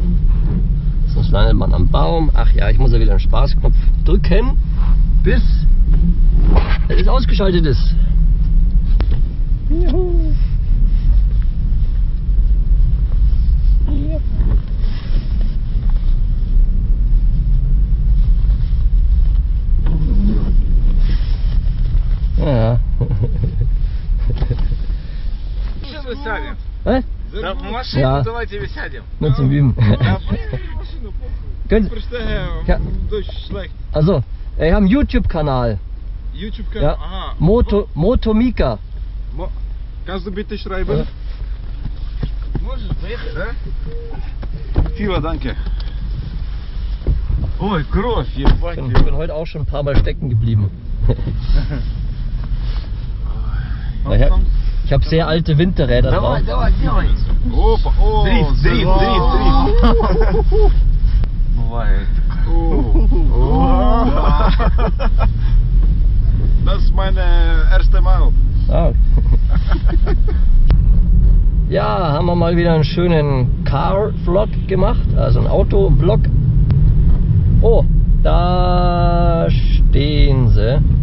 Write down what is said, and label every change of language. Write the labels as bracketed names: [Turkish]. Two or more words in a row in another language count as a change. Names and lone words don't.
[German] Sonst landet man am Baum. Ach ja, ich muss ja wieder den Spaßknopf drücken, bis es ausgeschaltet ist. Juhu. Ja. [Russian] Машину сядем. [German] Ja. [Russian] В машину [German] Ja. [Russian] давайте сядем. [German] Nur zum Üben. Ja, [Russian] поехали в машину, похуй. [German] Können- Ja. Дождь schlecht. Also, wir haben einen YouTube-Kanal. YouTube-Kanal, Ja. aha. Motomika. Kannst du bitte schreiben? Ja. [Russian] Можешь поехать, да? Фила, danke. Ой, кровь, ебать. [German] Ich bin heute auch schon ein paar Mal stecken geblieben. Ich habe sehr alte Winterräder drauf. [Russian] давай, делай. Опа, о, дрифт. Бывает. [German] Das ist meine erste Mal. Ah. Ja, haben wir mal wieder einen schönen Car-Vlog gemacht, also einen Auto-Vlog. Oh, da stehen sie.